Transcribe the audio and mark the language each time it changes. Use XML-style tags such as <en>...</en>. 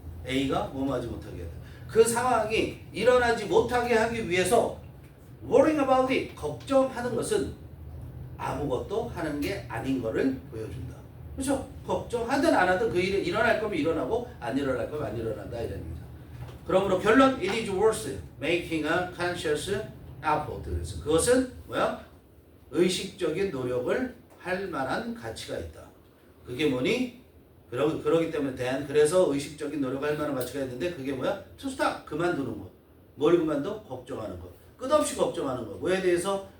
<ko>A가 뭐뭐 하지 못하게 하다. 그 상황이 일어나지 못하게 하기 위해서</ko> <en>worrying about it</en> <ko>걱정하는 것은 아무것도 하는 게 아닌 거를 보여준다. 그렇죠? 걱정하든 안 하든 그 일이 일어날 거면 일어나고 안 일어날 거면 안 일어난다 이런 얘기죠. 그러므로 결론</ko> <en>it is worth making a conscious effort.</en> <ko>그래서 그것은 뭐야? 의식적인 노력을 할 만한 가치가 있다. 그게 뭐니? 그러기 때문에 그래서 의식적인 노력을 할 만한 가치가 있는데 그게 뭐야? to stop 그만두는 거. 뭘 그만둬? 걱정하는 거. 끝없이 걱정하는 거. 뭐에 대해서?</ko>